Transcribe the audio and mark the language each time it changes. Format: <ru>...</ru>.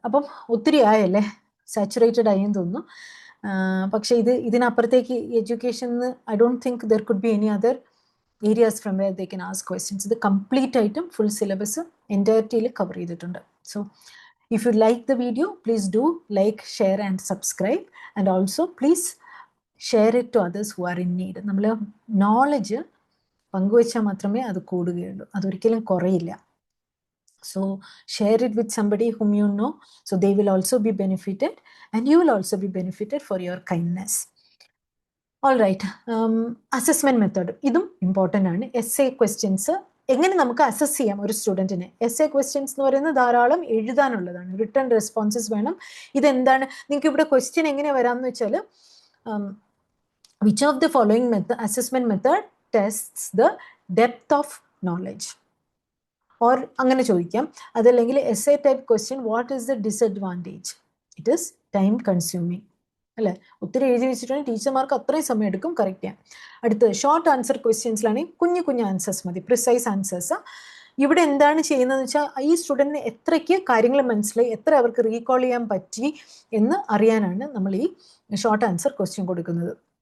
<ml>അപ്പം ഒത്തിരി ആയല്ലേ, സാച്ചുറേറ്റഡ് ആയെന്ന് തോന്നുന്നു. പക്ഷേ ഇതിനപ്പുറത്തേക്ക് എഡ്യൂക്കേഷന്</ml> <en>I don't think there could be any other areas from where they can ask questions.</en> <ml>ഇത് കംപ്ലീറ്റ് ആയിട്ടും ഫുൾ സിലബസ് എൻറ്റയർറ്റിയിൽ കവർ ചെയ്തിട്ടുണ്ട്.</ml> <en>So if you like the video, please do like, share and subscribe, and also please share it to others who are in need.</en> <ml>നമ്മൾ knowledge പങ്കുവെച്ചാൽ മാത്രമേ അത് കൂടുകയുള്ളൂ, അതൊരിക്കലും കുറയില്ല.</ml> <en>So share it with somebody whom you know, so they will also be benefited and you will also be benefited for your kindness.</en> <ml>All right, assessment method ഇതും important ആണ്. essay questions എങ്ങനെ നമുക്ക് assess ചെയ്യാം ഒരു സ്റ്റുഡൻറ്റിനെ? essay questions എന്ന് പറയുന്നത് ധാരാളം എഴുതാനുള്ളതാണ്, return responses വേണം. ഇതെന്താണ് നിങ്ങൾക്ക് ഇവിടെ ക്വസ്റ്റ്യൻ എങ്ങനെ വരാമെന്ന് വെച്ചാൽ,</ml> <en>which of the following assessment method tests the depth of knowledge?</en> <ml>Or അങ്ങനെ ചോദിക്കാം.</ml> <en>അതല്ലെങ്കിൽ essay type question, what is the disadvantage? It is time consuming, അല്ലേ?</en> <ml>ഒത്തിരി എഴുതി വെച്ചിട്ടുണ്ടെങ്കിൽ ടീച്ചർമാർക്ക് അത്രയും സമയം എടുക്കും കറക്റ്റ് ചെയ്യാൻ. അടുത്ത് ഷോർട്ട് ആൻസർ ക്വസ്റ്റ്യൻസിലാണെങ്കിൽ കുഞ്ഞു കുഞ്ഞു ആൻസേഴ്സ് മതി, പ്രിസൈസ് ആൻസേഴ്സ്. ഇവിടെ എന്താണ് ചെയ്യുന്നതെന്ന് വെച്ചാൽ ഈ സ്റ്റുഡൻറ്റിന് എത്രയ്ക്ക് കാര്യങ്ങൾ മനസ്സിലായി, എത്ര അവർക്ക് റീകോൾ ചെയ്യാൻ പറ്റി എന്ന് അറിയാനാണ് നമ്മൾ ഈ ഷോർട്ട് ആൻസർ ക്വസ്റ്റ്യൻ കൊടുക്കുന്നത്.</ml>